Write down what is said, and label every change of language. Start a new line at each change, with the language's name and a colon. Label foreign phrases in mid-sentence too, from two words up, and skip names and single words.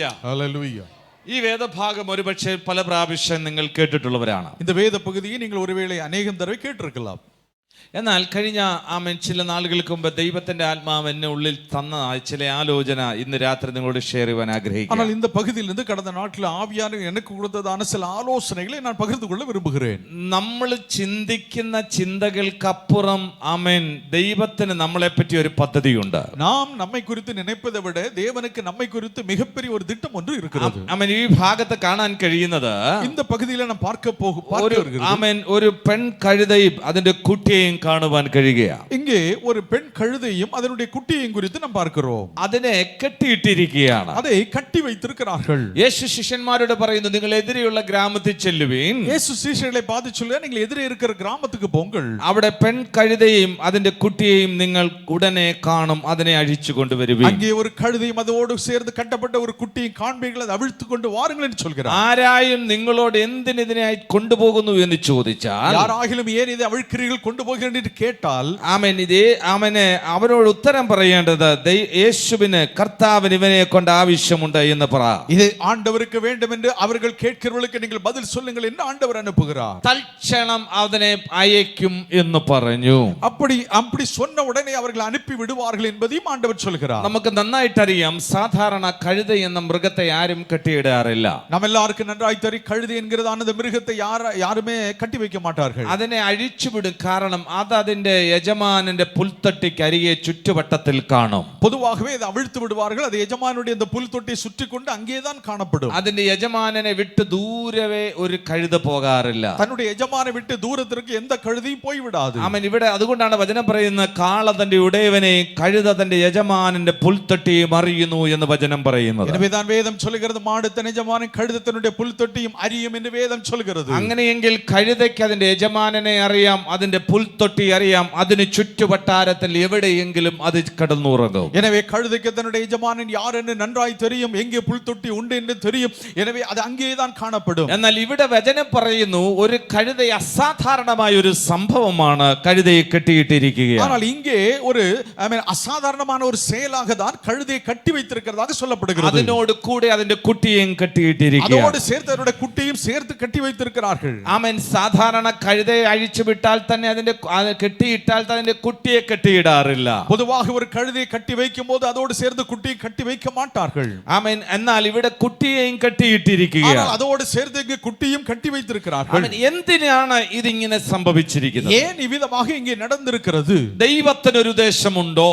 Malayalam: ഹല്ലേലൂയ. ഈ വേദഭാഗം ഒരുപക്ഷെ പല പ്രാവശ്യം നിങ്ങൾ കേട്ടിട്ടുള്ളവരാണ്.
Tamil: இந்த வேத பகுதியை நீங்கள் ஒருவேளை அநேகம் தடவை கேட்டிருக்கலாம்.
Malayalam: എന്നാൽ കഴിഞ്ഞ ചില നാളുകൾക്ക് മുമ്പ് ദൈവത്തിന്റെ ആത്മാവ് എന്നെ ഉള്ളിൽ തന്ന ചില ആലോചന ഇന്ന് രാത്രി നിങ്ങളോട് ഷെയർ ചെയ്യാൻ ആഗ്രഹിക്കുന്നു.
Tamil: ஆனால் இந்த பகுதியிலிருந்து கடந்த நாட்கள் ஆவியானவர் எனக்கு கொடுத்ததான சில ஆலோசனைகளை நான் பகிர்ந்து கொள்ள விரும்புகிறேன்.
Malayalam: നമ്മൾ ചിന്തിക്കുന്ന ചിന്തകൾക്കപ്പുറം ദൈവത്തിന് നമ്മളെ പറ്റി ഒരു പദ്ധതിയുണ്ട്.
Tamil: நாம் நம்மை குறித்து நினைப்பதை விட தேவனுக்கு நம்மை குறித்து மிகப்பெரிய ஒரு திட்டம் ஒன்று இருக்கிறது.
Malayalam: ഈ ഭാഗത്ത് കാണാൻ കഴിയുന്നത്
Tamil: இந்த பகுதியில நாம் பார்க்க
Malayalam: ഒരു പെൺ കഴുതയും അതിന്റെ കുട്ടിയെയും കാണുവാൻ കഴിയുകയാണ്.
Tamil: இங்கே ஒரு பெண் கழுதையும் அதனுடைய குட்டியையும் குறித்து நாம் பார்க்கிறோம்.
Malayalam: അതിനെ കെട്ടിയിട്ടിരിക്കുകയാണ്.
Tamil: அதை கட்டி வைத்திருக்கிறார்கள்.
Malayalam: യേശു ശിഷ്യന്മാരോട് പറയുന്നു, നിങ്ങൾ എതിരെയുള്ള ഗ്രാമത്തിൽ ചെല്ലുവീൻ.
Tamil: യേശു ശിഷ്യர்களை பார்த்து சொல்றார், நீங்கள் எதிரே இருக்கிற கிராமத்துக்கு போங்கள்.
Malayalam: അവിടെ പെൺ കഴുതയും അതിന്റെ കുട്ടിയെയും നിങ്ങൾ ഉടനെ കാണും, അതിനെ അഴിച്ചു കൊണ്ടുവരുവീൻ.
Tamil: அங்கே ஒரு கழுதையும் அதோடு சேர்ந்து கட்டப்பட்ட ஒரு குட்டியும் காண்பீர்கள், அதை அவிழ்த்து கொண்டு வாருங்கள் என்று சொல்கிறார்.
Malayalam: ആരായും നിങ്ങളോട് എന്തിന് ഇതിനായി കൊണ്ടുപോകുന്നു എന്ന് ചോദിച്ചാൽ,
Tamil: யாராகிலும் ஏன் இதை அவிழ்க்கிறீர்கள் கொண்டு போகிறீர்கள் என்று கேட்டால்,
Malayalam: അവനോട് ഉത്തരം പറയേണ്ടത്, യേശുവിന് കർത്താവിന് ഇവനെ കൊണ്ട് ആവശ്യമുണ്ട് എന്ന് പറ.
Tamil: இது ஆண்டவருக்கு வேண்டும் என்று அவர்கள் கேட்கிறவர்களுக்கு நீங்கள் பதில் சொல்லுங்கள் என்று ஆண்டவர் அனுப்புகிறார்.
Malayalam: തൽക്ഷണം അവനെ അയക്കും എന്ന് പറഞ്ഞു.
Tamil: அப்படி சொன்ன உடனே அவர்கள் அனுப்பி விடுவார்கள் என்பதையும் ஆண்டவர் சொல்கிறார்.
Malayalam: നമുക്ക് നന്നായിട്ടറിയാം, സാധാരണ കഴുത എന്ന മൃഗത്തെ ആരും കെട്ടിയിടാറില്ല.
Tamil: நம்ம எல்லாருக்கும் நன்றாய் தெரியும், கழுதை என்கிறதான அந்த மிருகத்தை யாருமே கட்டி வைக்க மாட்டார்கள்.
Malayalam: അതിനെ അഴിച്ചുവിടും. കാരണം അത് അതിന്റെ യജമാനന്റെ പുൽത്തൊട്ടിക്ക് അരികെ ചുറ്റുവട്ടത്തിൽ കാണും.
Tamil: பொதுவாகவே இதை அவிழ்த்து விடுவார்கள். அது எஜமானுடைய அந்த புல்தொட்டியை சுற்றி கொண்டு அங்கேதான் காணப்படும்.
Malayalam: അതിന്റെ യജമാനനെ വിട്ട് ദൂരവേ ഒരു കഴുത പോകാറില്ല.
Tamil: தன்னுடைய எஜமானை விட்டு தூரத்திற்கு எந்த கழுதையும் போய் விடாது.
Malayalam: ഇവിടെ അതുകൊണ്ടാണ് വചനം പറയുന്നത്, കാള തന്റെ ഉടയവനെ, കഴുത തന്റെ യജമാനന്റെ പുൽത്തൊട്ടിയും അറിയുന്നു എന്ന് വചനം പറയുന്നത്.
Tamil: எனவேதான் வேதம் சொல்கிறது, மாடு தன் எஜமானன் கழுதை தன்னுடைய புல்தொட்டியும் அறியும் என்று வேதம் சொல்கிறது.
Malayalam: അങ്ങനെയെങ്കിൽ കഴുതയ്ക്ക് അതിന്റെ യജമാനനെ അറിയാം, അതിന്റെ പുൽത്തൊട്ടി അറിയാം, അതിന് ചുറ്റുവട്ടാരത്തിൽ എവിടെയെങ്കിലും അത് കടന്നുറങ്ങും.
Tamil: எனவே கழுதைக்கு தன்னுடைய எஜமானன் யார் என்று நன்றாய் தெரியும், எங்கே புல்தொட்டி உண்டு என்று தெரியும். எனவே அது அங்கேதான் காணப்படும்.
Malayalam: എന്നാൽ ഇവിടെ വചനം പറയുന്നു, ഒരു കഴുത അസാധാരണമായ ഒരു സംഭവമാണ് കഴുതയെ കെട്ടിയിട്ടിരിക്കുകയാണ്.
Tamil: ஆனால் இங்கே ஒரு அசாதாரணமான ஒரு செயலாக தான் கழுதையை கட்டி வைத்திருக்கிறதாக சொல்லப்படுகிறது.
Malayalam: അതിനോട് കൂടെ അതിന്റെ കുട്ടിയെയും കെട്ടിയിട്ടിരിക്കുകയാണ്.
Tamil: அதோடு சேர்த்து அவருடைய குட்டியையும் சேர்த்து கட்டி வைத்திருக்கிறார்கள்.
Malayalam: സാധാരണ കഴുതയെ അഴിച്ചു വിട്ടാൽ തന്നെ അതിന്റെ കെട്ടിയിട്ടാൽ അതിന്റെ കുട്ടിയെ കെട്ടിയിടാറില്ല.
Tamil: பொதுவாக ஒரு கழுதையை கட்டி வைக்கும் போது அதோடு சேர்ந்து குட்டியை கட்டி வைக்க மாட்டார்கள்.
Malayalam: എന്നാൽ ഇവിടെ കുട്ടിയെയും കെട്ടിയിട്ടിരിക്കുകയാണ്.
Tamil: அதோடு சேர்த்து இங்கே குட்டியும் கட்டி வைத்திருக்கிறார்கள்.
Malayalam: എന്തിനാണ് ഇതിങ്ങനെ സംഭവിച്ചിരിക്കുന്നത്?
Tamil: ஏன் இவ்விதமாக இங்கே நடந்திருக்கிறது?
Malayalam: ദൈവത്തിന് ഒരു ഉദ്ദേശമുണ്ടോ?